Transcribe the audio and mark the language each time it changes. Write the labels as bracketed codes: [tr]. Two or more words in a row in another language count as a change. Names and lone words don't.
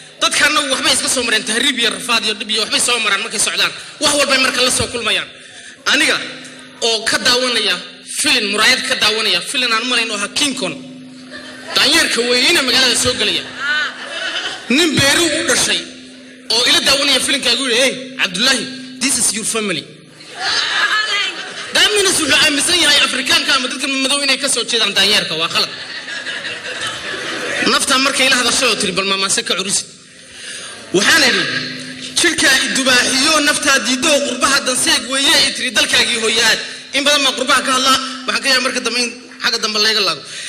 [so] Dadka annagu waxbay iska soo mareen, tahriib iyo rafaad iyo dhib iyo waxbay soo maraan markay socdaan. Wax walbay marka la soo kulmayaan. Aniga oo ka daawanaya filin, muraayad ka daawanaya, filin aan malayn oo ahaa King Kong. Daanyeerka weyne magaalada soo gelaya. Nin Beeru u dhashay oo ila daawanaya filinka igu yidhi, "Hey, Cabdullaahi, [en] this is your family." That means [so] wuxuu aaminsan yahay Afrikaanka ama dadka madow inay ka soo jeedaan daanyeerka, waa khalad. Nafta markay ila hadashay oo tiri, "Bal maamaase ka curusid." Waxaan idhi, "Jidhkaa i dubaaxiyo, naftaa diiddo, qurbaha danseeg weeye," i tiri, "dalkaagii hooyaad." In badan baan qurbaha ka hadlaa, waxaan ka yaabaa marka dambe in xagga dambe layga laago.